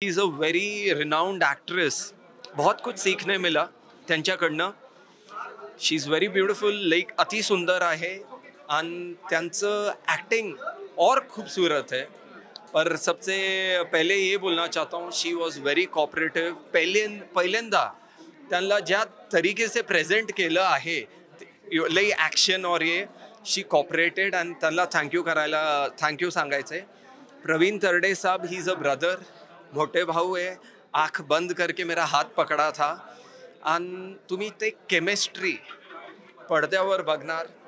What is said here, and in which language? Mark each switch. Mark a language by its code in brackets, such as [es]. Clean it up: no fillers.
[en] She is a very renowned actress. [mr] बहुत कुछ सीखने मिला त्यांच्याकडनं. [en] she is very beautiful, like [mr] अति सुंदर आहे आणि त्यांचं ॲक्टिंग [hi] और खूबसूरत है. पर सबसे पहले ये बोलना चाहता हूँ, [en] She was very cooperative. [mr] पहिल्यांदा त्यांना ज्या तरीके से प्रेझेंट केलं आहे, लई ॲक्शन और ये, [en] she cooperated [mr] आणि त्यांना थँक्यू सांगायचं आहे. [en] प्रवीण तरडे साहब, he is a brother, [mr] मोठे भाऊ आहे. [hi] आँख बंद करके मेरा हात पकडा था [mr] आणि तुम्ही ते केमिस्ट्री पडद्यावर बघणार.